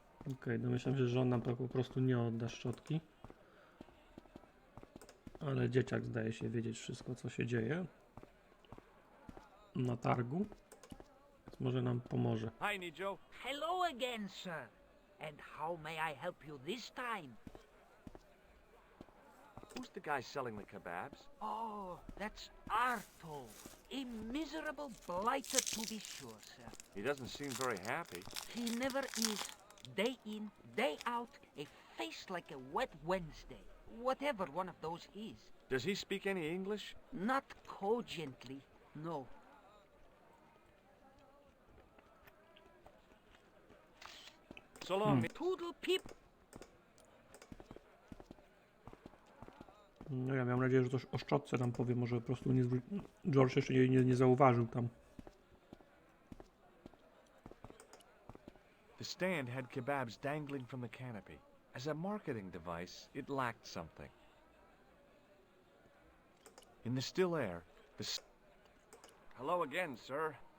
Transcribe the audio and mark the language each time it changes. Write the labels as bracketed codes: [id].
[pl] Okej, domyślam się, że on nam po prostu nie odda szczotki. Ale dzieciak zdaje się wiedzieć wszystko, co się dzieje na targu. Więc może nam pomoże. [en] Hi, Nijo. Hello again, sir. And how may I help you this time? Who's the guy selling the kebabs? Oh, that's Arto. A miserable blighter to be sure, sir. He doesn't seem very happy. He never is. Day in, day out, a face like a wet Wednesday. Whatever one of those is. Does he speak any English? Not cogently, no. So long. Toodle peep. [pl] No ja miałem nadzieję, że coś o szczotce nam powie, może po prostu George jeszcze nie zauważył tam. [en] The stand had kebabs dangling from the canopy. As a marketing device, it lacked something. In the still air, Hello again, sir.